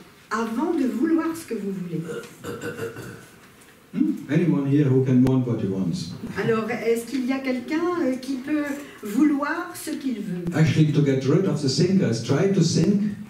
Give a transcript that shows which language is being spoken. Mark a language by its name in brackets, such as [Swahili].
[French] Avant de vouloir ce que vous voulez. [English] Anyone here who can want what he wants? [French] Alors, est-ce qu'il y a quelqu'un qui peut vouloir ce qu'il veut? [English] Actually, to get rid of the thinkers, try to think.